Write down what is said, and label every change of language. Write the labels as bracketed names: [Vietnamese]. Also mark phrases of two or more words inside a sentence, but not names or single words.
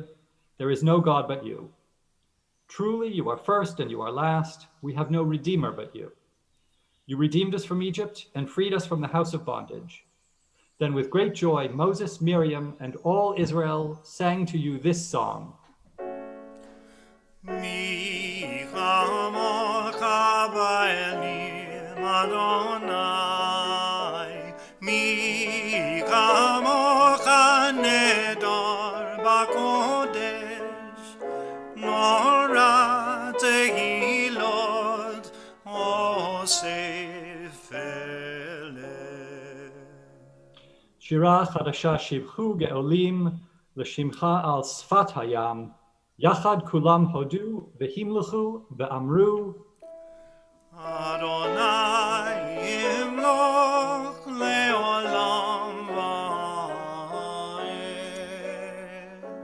[English] There is no God but you. Truly, you are first and you are last. We have no Redeemer but you. You redeemed us from Egypt and freed us from the house of bondage. Then with great joy, Moses, Miriam, and all Israel sang to you this song. [Hebrew] מי כמוכה באלים אדני, מי כמוכה נאדר בקודש, נורא תהלות עושה פלא. שירה חדשה שבחו גאולים לשמך על שפת הים. יחד כולם הודו והמליכו ואמרו. אדני ימלוך לעולם ועד.